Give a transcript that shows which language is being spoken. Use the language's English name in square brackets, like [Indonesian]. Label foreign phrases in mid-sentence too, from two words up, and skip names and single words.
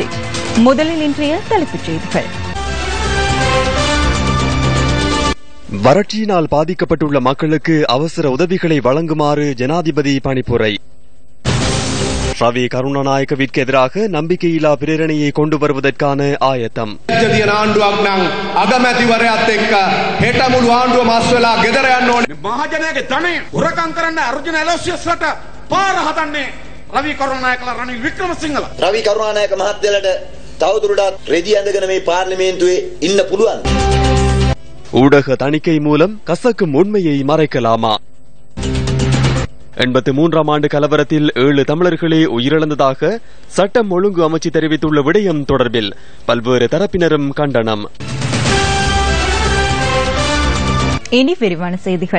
[Tamil] முதலில் இன்றைய தலைப்புச் செய்திகள். வறட்சியினால் பாதிக்கப்பட்டுள்ள மக்களுக்கு அவசர உதவிகளை வழங்குமாறு ஜனாதிபதி பணிப்புரை. ரவி கருணாநாயக்கவிற்கு எதிராக நம்பிக்கையில்லா பிரேரணையை கொண்டு வருவதற்கான ஆயத்தம். [Sinhala] රවි කරුණානායක මහත්තයාලට තවදුරටත් රෙදි ඇඳගෙන මේ පාර්ලිමේන්තුවේ ඉන්න පුළුවන්. [Tamil] ஊடக தணிக்கை மூலம் கசக்கும் உண்மையை மறைக்கலாமா? 83ஆம் ஆண்டு கலவரத்தில் 7 தமிழர்களே உயிரிழந்ததாக சட்டம் ஒழுங்கு அமைச்சு தெரிவித்துள்ள விடயம் தொடர்பில் பல்வேறு தரப்பினரும் கண்டனம். இனி விரிவான செய்திகள்.